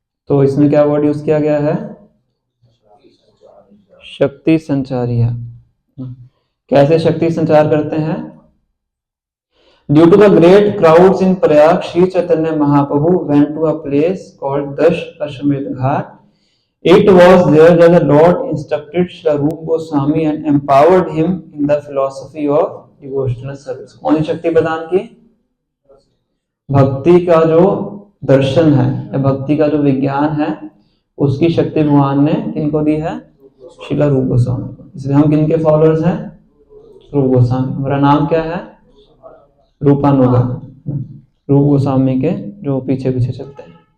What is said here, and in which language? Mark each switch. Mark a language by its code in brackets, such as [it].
[hi] तो इसमें क्या वर्ड यूज किया गया है? शक्ति संचारिया। कैसे शक्ति संचार करते हैं? [en] Due to the great crowds in Prayag, Sri Chaitanya Mahaprabhu went to a place called Dash Ashwamedh Ghat. It was there that the Lord instructed Srila Rupa Goswami and empowered him in the philosophy of devotional service. [hi] कौन सी शक्ति प्रदान की? भक्ति का जो दर्शन है या भक्ति का जो विज्ञान है उसकी शक्ति भगवान ने किनको दी है? श्रीला रूप गोस्वामी को। इसलिए हम किनके फॉलोअर्स हैं? रूप गोस्वामी। हमारा नाम क्या है? रूपानुगा। रूप गोस्वामी के जो पीछे पीछे चलते हैं।